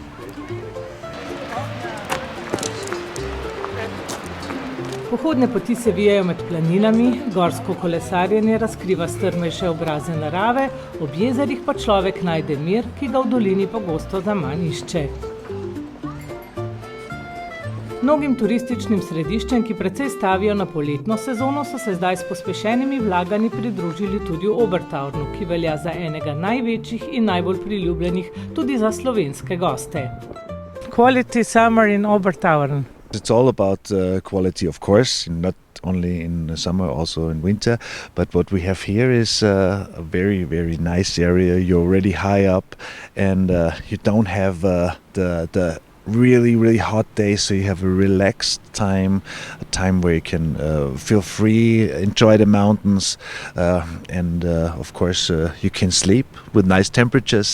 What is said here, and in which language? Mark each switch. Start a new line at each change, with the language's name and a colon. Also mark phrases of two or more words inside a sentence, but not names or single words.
Slovenian: Pohodne poti se vijajo med planinami, gorsko kolesarjenje razkriva strmejše obraze narave, ob jezerih pa človek najde mir, ki ga v dolini pogosto zaman išče. Mnogim turističnim središčem, ki precej stavijo na poletno sezono, so se zdaj s pospešenimi vlaganji pridružili tudi v Obertaurnu, ki velja za enega največjih in najbolj priljubljenih tudi za slovenske goste.
English: Quality summer in Obertauern. It's all about quality, of course, not only in summer, also in winter. But what we have here is a very, very nice area. You're already high up and you don't have the really, really hot days, so you have a relaxed time, a time where you can feel free, enjoy the mountains, and of course you can sleep with nice temperatures.